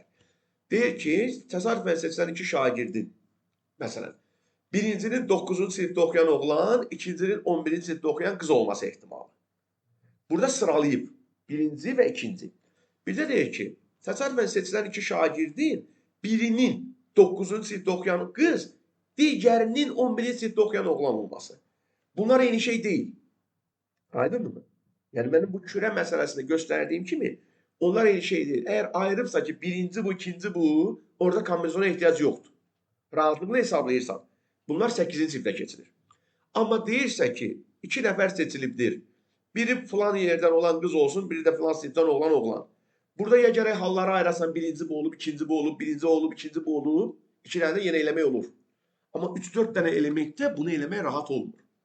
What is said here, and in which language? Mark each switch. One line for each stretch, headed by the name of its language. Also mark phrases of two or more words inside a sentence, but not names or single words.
Azerbaijani: Deyir ki, təsadüfən seçilən 2 şagirdin, məsələn, birincinin 9-cu sinifdə oxuyan oğlan, ikincinin 11-ci sinifdə oxuyan qız olması ehtimalı. Burada sıralayıb, birinci və ikinci. Bir də deyir ki, təsadüfən seçilən 2 şagirdin, birinin 9-cu sinifdə oxuyan qız, digərinin 11-ci sinifdə oxuyan oğlan olması.
Turkish: Bunlar eyni şey değil. Aydınmı? Yani benim bu küre meselesinde gösterdiğim kimi onlar eyni şey değil. Eğer ayrımsa ki birinci bu, ikinci bu, orada kombinasyona ihtiyaç yoktur.
Azerbaijani: Rahatlıkla hesablayırsan. Bunlar 8-ci sifdə keçilir. Amma deyirsə ki, 2 nəfər seçilibdir. Biri falan yerdən olan qız olsun, biri də falan sinifdən olan oğlan. Burada ya gərək halları ayırasan, birinci bu olub, ikinci bu olub, birinci olub, ikinci bu olub, ikilərdə yenə eləmək olur. Amma 3-4 dənə elementdə bunu eləmək rahat olmur.